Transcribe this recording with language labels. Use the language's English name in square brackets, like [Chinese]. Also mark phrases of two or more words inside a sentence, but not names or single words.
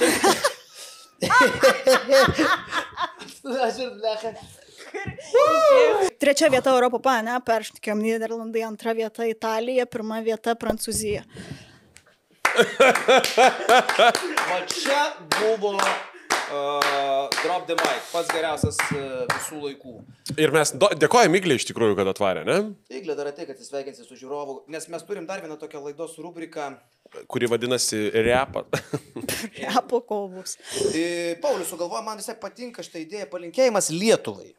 [Lithuanian] Aš ir blecha. 3 vieta Europa, ne, perštikėjom Nyderlandai, 2 vieta Italija, 1 vieta Prancūzija. Va čia buvo Drop the mic, pats geriausias visų laikų. Ir mes dėkojame Iglė iš tikrųjų, kad atvarė, ne? Iglė dar atei, kad atsisveikinsi su žiūrovu, nes mes turim dar vieną tokią laidos rubriką. Kuri vadinasi Repa. Repo kovus. Paulius sugalvoja, man visai patinka šitą idėją, palinkėjimas Lietuvai.